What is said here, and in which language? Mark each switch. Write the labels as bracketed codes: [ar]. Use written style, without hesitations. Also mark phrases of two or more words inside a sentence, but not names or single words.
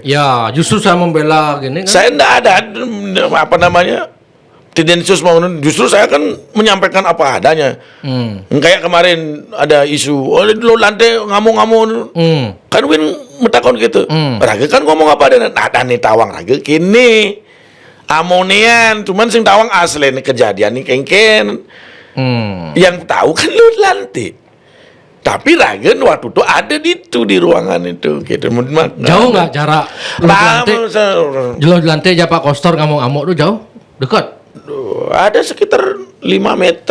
[id] Ya, justru saya membela gini kan. Saya nggak ada tendensius mau, justru saya kan menyampaikan apa adanya. Kayak kemarin ada isu, lo lantai ngamuk-ngamuk, kan [ban] win metakon [id] gitu. [ban] Raga [id] kan ngomong apa ada, [ban] nah nih tawang raga kini amonian, cuman sing tawang asli nih kejadian nih kengken. [id] Yang tahu kan lo lantai. Tapi Raga waktu itu ada di ruangan itu gitu. Jauh nggak jarak? Jauh lantai aja Pak Koster ngamuk-ngamuk tuh jauh, dekat. Ada sekitar 5 meter.